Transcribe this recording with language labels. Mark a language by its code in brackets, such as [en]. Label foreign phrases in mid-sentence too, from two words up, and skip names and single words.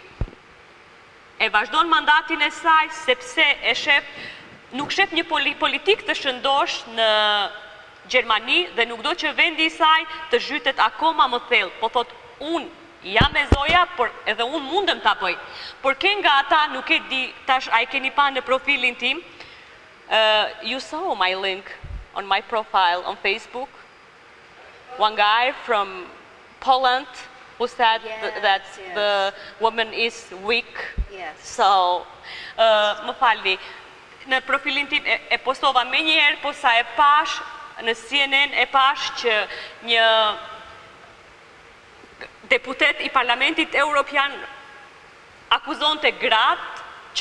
[sq] E vazhdon mandatin e saj sepse nuk shef një politik të shëndosh në Gjermani dhe nuk do që vendi i saj të zhytet akoma më thellë. Po thot, unë jam e zoja, por edhe unë mundem ta bëj. Por ke nga ata, nuk e di, tash a e keni pa në profilin tim, [en] you saw my link on my profile on Facebook. One guy from Poland who said that the woman is weak. So, [sq] më falni, në profilin tim e postova me njerë, po sa e pash, në CNN e pash që një deputet i Parlamentit Evropian akuzon të gratë që